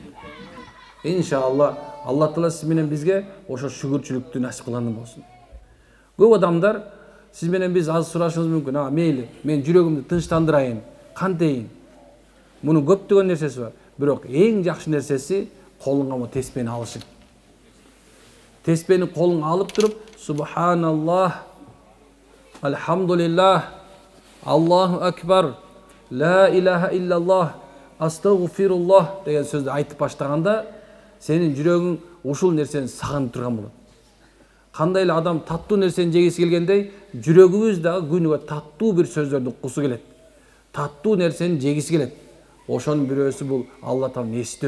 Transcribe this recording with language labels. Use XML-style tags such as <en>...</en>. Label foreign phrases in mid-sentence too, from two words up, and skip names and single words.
<ky>Иншалла Алла Таала сиз менен бизге ошо шүгүрчүлүктү насип кылган болсун. Көп адамдар сиз менен биз аз сурашыбыз мүмкүн. Мейли, мен жүрөгүмдү тынчтандырайын, кантейин? Мунун көптөгөн нерсеси бар. Бирок эң жакшы нерсеси колуңа теспени алышың. Теспени колуңа алып туруп,</ky> <ar>سبحان الله، الحمد لله، الله أكبر، لا إله إلا الله,</ar> <ky>астагфируллах деген сөздү айтып баштаганда, сенин жүрөгүң ушул нерсени сагынып турган болот. Кандай эле адам таттуу нерсени жегиси келгендей, жүрөгүбүз дагы күнүгө таттуу бир сөздөрдү уккусу келет. Таттуу нерсени жегиси келет. Ошонун бирөөсү бул Алла Тааланы эстөө.</ky>